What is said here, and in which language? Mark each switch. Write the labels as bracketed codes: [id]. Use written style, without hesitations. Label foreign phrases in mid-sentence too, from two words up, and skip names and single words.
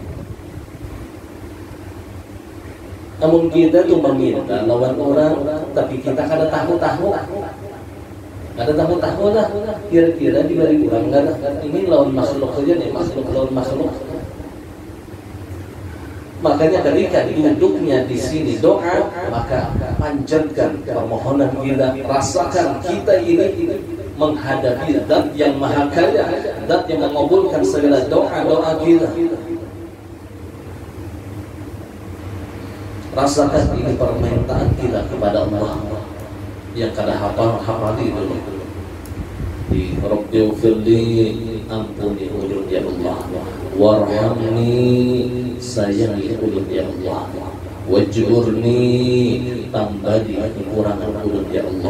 [bjn] Namun kita tuh meminta lawan orang, tapi kita kada tahu-tahu. Kada tahu-tahu lah. Kira-kira diberi orang kada. Ini lawan makhluk saja nih, makhluk lawan makhluk. [id] Makanya ketika duduknya di sini doa, maka panjatkan permohonan kita, rasakan kita ini menghadapi Zat yang Maha Kaya, Zat yang mengabulkan segala doa-doa kita. [bjn] Rasakan ini permintaan kita kepada Allah yang kada hafal-hafali dulu. Di Rabbighfirli, ampuni ulun ya Allah. Warhamni, sayangi ulun ya Allah. Wajburni, tambah di kekurangan ulun ya Allah.